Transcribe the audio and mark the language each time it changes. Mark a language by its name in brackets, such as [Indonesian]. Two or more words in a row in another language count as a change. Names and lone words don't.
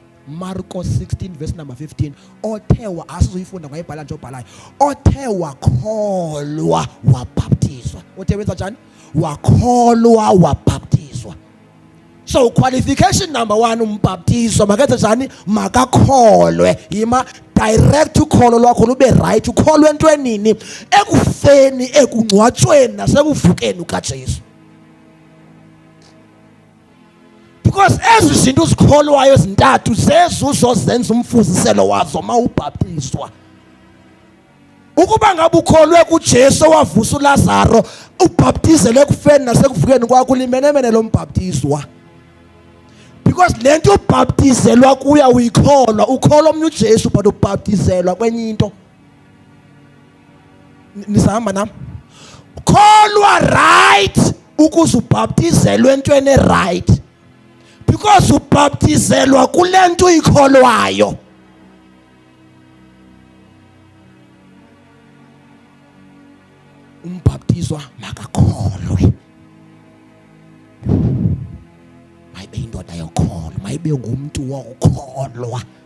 [Xhosa] Marko 16 [English] verse number [Xhosa] 15, othe asizoyifunda ngayibhala nje obhalayo, othe wakholwa wabhaptizwa. Othe wenza njani? Wakholwa wabhaptizwa. [English] So qualification number [Xhosa] 1, umbhaptizwa makenze njani? Makakholwe. Yima direct ukholo lwakho lube right. Ukholwe entwenini? Ekufeni, ekungcwatshweni nasekuvukeni kukaJesu. Because ezi zinto uzikholwayo ezintathu zezuzo zenza umfuziselo wazo mawubhaptizwa. Ukuba ngabe ukholwe kuJesu wavusa uLazaro, ubhaptizele ekufeni nasekuvukeni kwakho, limenemene lo mbhaptizwa. Because le nto ubhaptizelwa kuya uyikholwa, ukholwa omnye uJesu but ubhaptizelwa kwenye into. Nisahamba nami? Kholwa right ukuze ubhaptizelwe entweni right, because ubhaptizelwa kule nto uyikholwayo. Umbhaptizwa makakholwe, mayibe indoda yokholwa, mayibe ngumntu wokholwa.